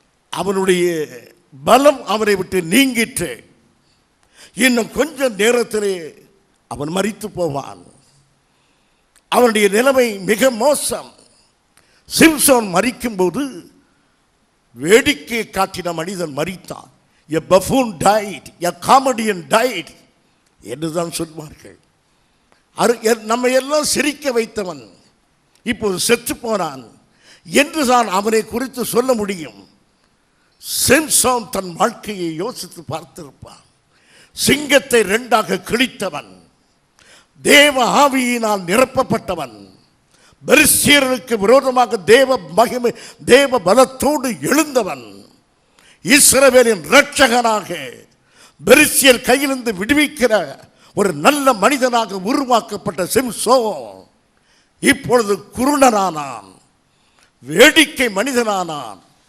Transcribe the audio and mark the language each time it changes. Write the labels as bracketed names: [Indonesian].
[Tamil] அவனுடைய பலம் அவரை விட்டு நீங்கிற்று. இன்னும் கொஞ்ச நேரத்திலே அவன் மரித்து போவான். அவனுடைய நிலைமை மிக மோசம். சிம்சோன் மரிக்கும்போது வேடிக்கை காட்டின மனிதன் மரித்தான். [English] A buffoon died, a comedian died [Tamil] என்றுதான் சொல்வார்கள். நம்மை எல்லாம் சிரிக்க வைத்தவன் இப்போது செத்து போனான் என்றுதான் அவனை குறித்து சொல்ல முடியும். சிம்சோன் தன் வாழ்க்கையை யோசித்து பார்த்திருப்பான். சிங்கத்தை 2ஆக கிழித்தவன், தேவ ஆவியினால் நிரப்பப்பட்டவன், பெலிஸ்தியருக்கு விரோதமாக தேவ மகிமை தேவ பலத்தோடு எழுந்தவன், இஸ்ரவேலின் இரட்சகனாக பெலிஸ்தியர் கையிலிருந்து விடுவிக்கிற ஒரு நல்ல மனிதனாக உருவாக்கப்பட்ட சிம்சோன் இப்பொழுது குருடனானான், வேடிக்கை மனிதனானான்.